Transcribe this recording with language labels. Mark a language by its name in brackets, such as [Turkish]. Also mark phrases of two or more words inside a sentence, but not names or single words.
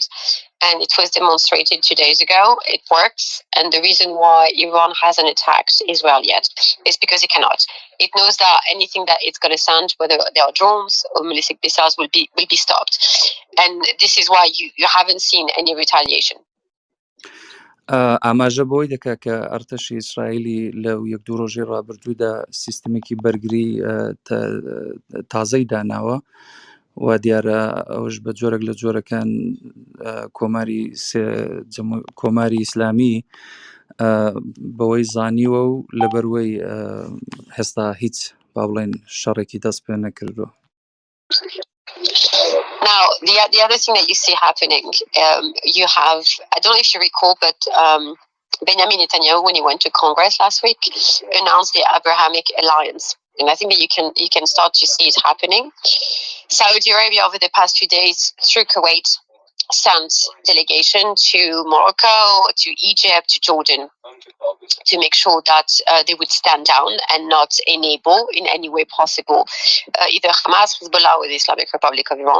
[English] And it was demonstrated 2 days ago. It works. And the reason why Iran hasn't attacked Israel yet is because it cannot. It knows that anything that it's going to send, whether they are drones or ballistic missiles, will be stopped. And this is why you haven't seen any retaliation. [Central Kurdish] ئاماژە بۆی دەکا کە ئەرتەشی ئیسرائیلی لەو یەک دوو ڕۆژەی ڕابردوودا سیستمێکی بەرگری تازەی داناوە و دیارە ئەوش بە جۆرەك لە جۆرەکان کۆماری ئیسلامی بەوەی زانیوە و لەبەروەی هێستا هیچ با بڵێن شەڕێکی دەست پێ نەکردووە. [English] Now, the other thing that you see happening, you have, I don't know if you recall, but Benjamin Netanyahu, when he went to Congress last week, announced the Abrahamic Alliance. And I think that you can start to see it happening. Saudi Arabia, over the past few days, through Kuwait, sent delegation to Morocco, to Egypt, to Jordan, to make sure that they would stand down and not enable in any way possible either Hamas, Hezbollah, or the Islamic Republic of Iran.